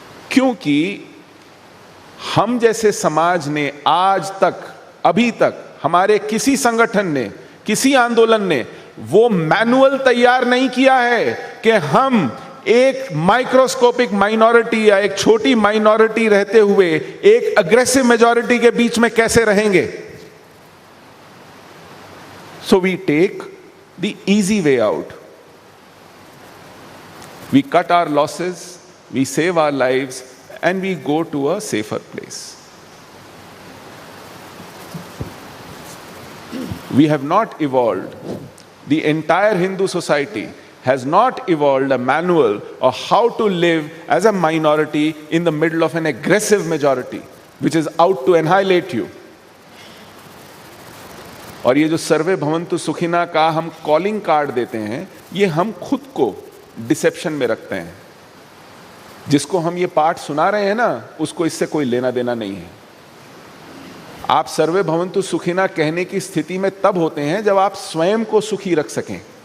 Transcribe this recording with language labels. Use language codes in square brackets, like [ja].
[hi] क्योंकि हम जैसे समाज ने आज तक, अभी तक हमारे किसी संगठन ने, किसी आंदोलन ने वो मैनुअल तैयार नहीं किया है कि हम एक माइक्रोस्कोपिक माइनॉरिटी या एक छोटी माइनॉरिटी रहते हुए एक अग्रेसिव मेजॉरिटी के बीच में कैसे रहेंगे। [en] So we take the easy way out, we cut our losses, we save our lives and we go to a safer place. We have not evolved, the entire Hindu society has not evolved a manual of how to live as a minority in the middle of an aggressive majority which is out to annihilate you. [hi] और ये जो [sa] सर्वे भवन्तु सुखिना [hi] का हम calling card देते हैं, ये हम खुद को डिसेप्शन में रखते हैं। जिसको हम ये पाठ सुना रहे हैं ना, उसको इससे कोई लेना देना नहीं है। आप [sa] सर्वे भवन्तु सुखिना [hi] कहने की स्थिति में तब होते हैं जब आप स्वयं को सुखी रख सकें।